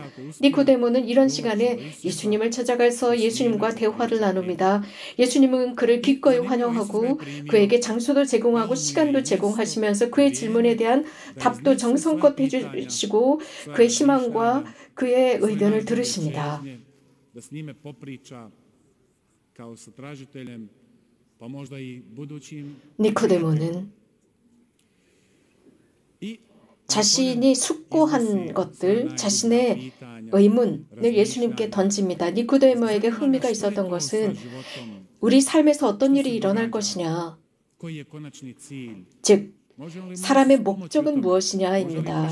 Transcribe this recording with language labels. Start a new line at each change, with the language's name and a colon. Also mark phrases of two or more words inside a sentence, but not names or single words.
Korean: 니코데모는 이런 시간에 예수님을 찾아가서 예수님과 대화를 나눕니다. 예수님은 그를 기꺼이 환영하고 그에게 장소도 제공하고 시간도 제공하시면서 그의 질문에 대한 답도 정성껏 해주시고 그의 희망과 그의 의견을 들으십니다.
Croatian: da s njime popriča kao sa tražiteljem, pa možda i budućim.
Korean: 니코데모는 자신이 숙고한 것들, 자신의 의문을 예수님께 던집니다. 니코데모에게 흥미가 있었던 것은 우리 삶에서 어떤 일이 일어날 것이냐, 즉 사람의 목적은 무엇이냐입니다.